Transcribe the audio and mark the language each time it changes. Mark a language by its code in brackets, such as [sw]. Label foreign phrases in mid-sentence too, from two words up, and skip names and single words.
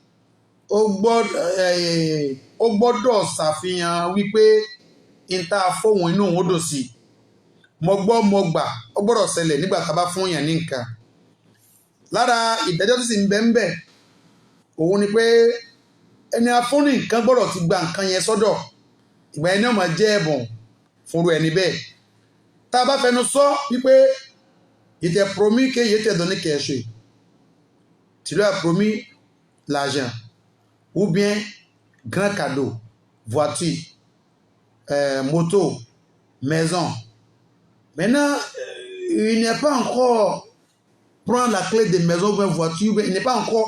[yo] ó gbọ́dọ̀ ṣàfihàn wípé ìta fóun inú òun ó dò sí mo gbọ́ mo gbà ó gbọ́dọ̀ ṣẹlẹ̀ nígbà tá a bá fún yàn ní nǹkan lára ìdájọ́ tó sì ń bẹ ń bẹ òun ni pé ẹni afúnni nǹkan gbọ́dọ̀ ti gba nǹkan yẹn sọ́dọ̀ ìgbà yẹn náà máa jẹ́ ẹ̀bùn fúnru ẹni bẹ́ẹ̀ tá a bá fẹnu sọ wípé [fr] il t'a promis que je t'ai donné quelque chose tu lui as promis l'argent ou bien grand cadeau voiture moto maison maintenant il n'est pas encore prendre la clé de maison ou une voiture, il n'est pas encore...